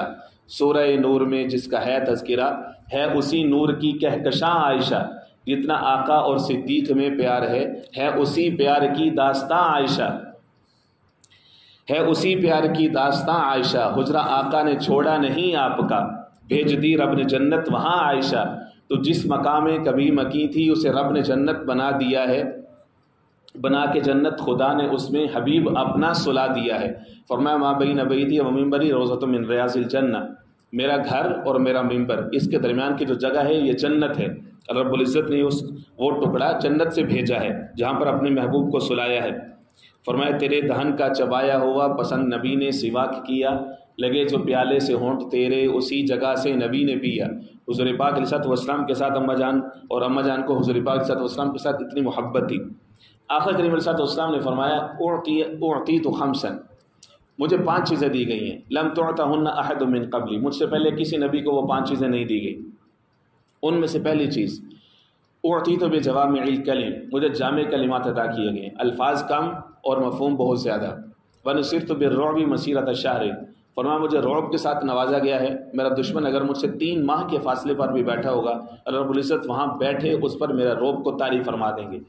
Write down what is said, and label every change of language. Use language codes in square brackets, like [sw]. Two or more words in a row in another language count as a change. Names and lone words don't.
[ur] سورہ نور میں جس کا ہے تذکرہ ہے اسی نور کی کہکشاں عائشہ، جتنا آقا اور صدیق میں پیار ہے اسی پیار کی داستاں عائشہ، ہے اسی پیار کی داستاں عائشہ، حجرہ آقا نے چھوڑا نہیں آپ کا، بھیج دی رب نے جنت وہاں عائشہ، تو جس مقام کبھی مکی تھی اسے رب نے جنت بنا دیا ہے، بنا کے جنت خدا نے اس میں حبیب اپنا سلا دیا ہے۔ فرمایا [ar] ما بین بیتی و منبری روضۃ من ریاض الجنہ، [ur] میرا گھر اور میرا منبر اس کے درمیان کی جو جگہ ہے یہ جنت ہے۔ [ar] اللہ رب العزت [ur] نے وہ ٹکڑا جنت سے بھیجا ہے جہاں پر اپنے محبوب کو سلایا ہے۔ فرمایا تیرے دہن کا چبایا ہوا پسند نبی نے سواک کیا، لگے جو پیالے سے ہونٹ تیرے اسی جگہ سے نبی نے پیا۔ حضور پاک [ar] علیہ الصلوۃ والسلام [ur] کے ساتھ اماں جان اور اماں جان کو حضور پاک [ar] علیہ الصلوۃ والسلام [ur] کے ساتھ اتنی محبت تھی، آقا کریم [ar] علیہ الصلوۃ والسلام [ur] نے فرمایا [ar] اعطیت خمسا، [ur] مجھے 5 چیزیں دی گئی ہیں، [ar] لم تعطہن احد من قبلی، [ur] مجھ سے پہلے کسی نبی کو وہ 5 چیزیں نہیں دی گئی۔ ان میں سے پہلی چیز [ar] اعطیت بجوامع الکلم، [ur] مجھے جامع کلمات عطا کیے گئے، الفاظ کم اور مفہوم بہت زیادہ۔ [ar] ونصرت بالرعب مسیرۃ شہر، [ur] فرمایا مجھے رعب کے ساتھ نوازا گیا ہے، میرا دشمن اگر مجھ سے 3 ماہ کے فاصلے پر بھی بیٹھا ہوگا، [ar] اللہ رب العزت [ur] وہاں بیٹھے اس پر میرا رعب کو طاری فرما دیں گے۔